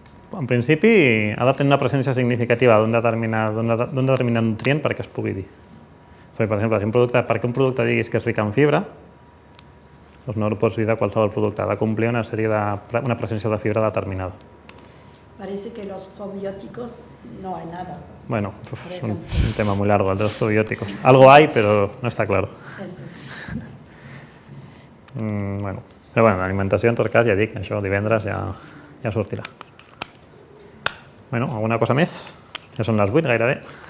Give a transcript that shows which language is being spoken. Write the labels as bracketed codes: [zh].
[ca] En principi ha de tenir una presència significativa d'un determinat nutrient perquè es pugui dir. Per exemple, si un producte diguis que és ric en fibra, doncs no ho pots dir de qualsevol producte, ha de complir una presència de fibra determinada. [es] Parece que los probióticos no hay nada. Bueno, es un tema muy largo el de los probióticos. Algo hay, pero no está claro. [ca] Bueno, però bueno, l'alimentació en tot cas ja dic, això divendres ja sortirà. Bueno, alguna cosa més? Ja són les 8 gairebé.